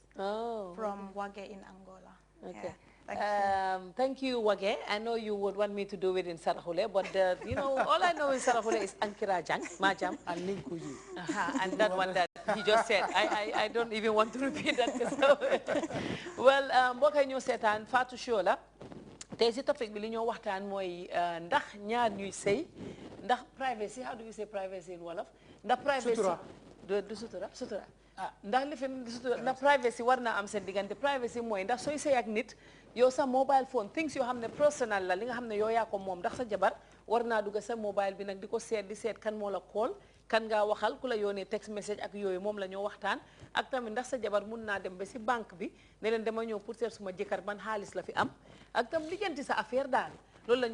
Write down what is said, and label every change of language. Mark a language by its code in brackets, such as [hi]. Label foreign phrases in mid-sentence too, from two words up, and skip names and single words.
[en] Oh. From Wage in Angola. Okay. Yeah. Thank you, Wage. I know you would want me to do it in Sarahule, but you know, all I know in Sarahule is Ankirajang, Majam. And Ninkuji. And that one that he just said. I don't even want to repeat that. Well, [wo] mbokk ñu seetaan Fatou Show la. Tey si topic bi li ñoo waxtaan mooy ndax ñaar ñuy sëy, ndax privacy, [en] how do you say privacy in Wolof? [wo] Ndax privacy du sutura sutura. Ndax lifin sutura ndax privacy war na am seen diggante. Privacy mooy ndax sooy sëy ak nit yow sa [en] mobile phone things [wo] yoo xam ne personal la li nga xam ne yow yaa ko moom ndax sa jabar war naa dugg sa mobile bi nag di ko seet di seet kan moo la call kan ngaa waxal ku la yónnee [en] text message [wo] ak yooyu moom la ñoo waxtaan ak tamit ndax sa jabar mun naa dem ba si banque bi ne leen dama ñëw pour seet suma jëkkër ban xaalis la fi am ak tam lijjanti sa affaire daal loolu la